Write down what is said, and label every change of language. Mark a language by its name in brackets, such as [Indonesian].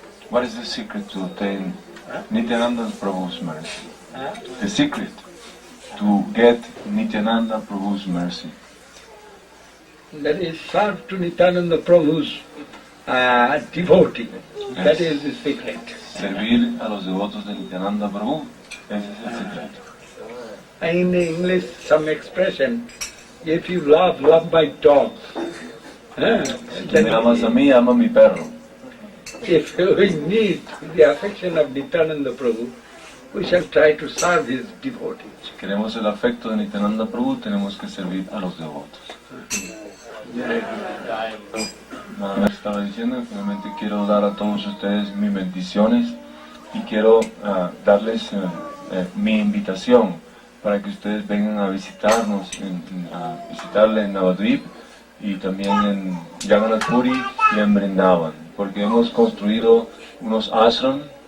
[English] What is the secret to obtain Nityananda Prabhu's mercy? The secret to get Nityananda Prabhu's mercy. That is serve to Nityananda Prabhu's devotee. Yes. That is the secret. [Spanish] Servir a los devotos de Nityananda Prabhu, ese es el secreto. [English] In English, some expression, if you love my dog. [Spanish] Si me amas a mí, ama a mi perro. [English] If we need the affection of Nityananda Prabhu, we shall try to serve his devotees. [Spanish] Si queremos el afecto de Nityananda Prabhu, tenemos que servir a los devotos. Nada más estaba diciendo, finalmente quiero dar a todos ustedes mis bendiciones y quiero darles mi invitación para que ustedes vengan a visitarnos, a visitarle en Navadvip y también en Jagannath Puri y en Vrindavan, porque hemos construido unos ashram.